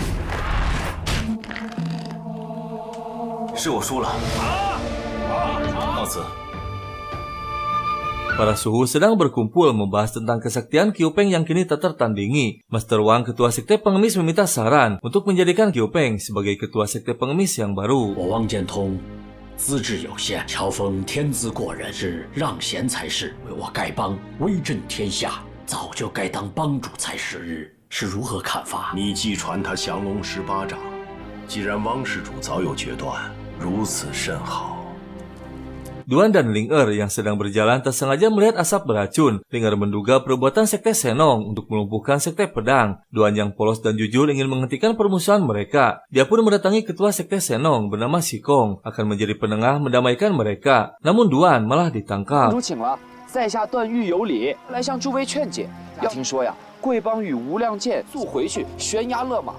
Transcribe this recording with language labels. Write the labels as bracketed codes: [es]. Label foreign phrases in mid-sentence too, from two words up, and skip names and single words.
[zh] "是我输了。" 子。 [id] Para suhu sedang berkumpul membahas tentang kesaktian Qiu Peng yang kini tak tertandingi. Master Wang, ketua sekte pengemis, meminta saran untuk menjadikan Qiu Peng sebagai ketua sekte pengemis yang baru. [zh] 我王建通资质有限，乔峰天资过人，是让贤才是，为我丐帮威震天下，早就该当帮主才是。是如何看法？你既传他降龙18掌，既然汪施主早有决断，如此甚好。 [id] Duan dan Ling Er yang sedang berjalan tak sengaja melihat asap beracun. Ling Er menduga perbuatan sekte Senong untuk melumpuhkan sekte pedang. Duan yang polos dan jujur ingin menghentikan permusuhan mereka. Dia pun mendatangi ketua sekte Senong bernama Xikong akan menjadi penengah mendamaikan mereka. Namun Duan malah ditangkap. [zh] 请了，在下段誉有礼，来向诸位劝解。要听说呀，贵帮与无量剑速回去，悬崖勒马。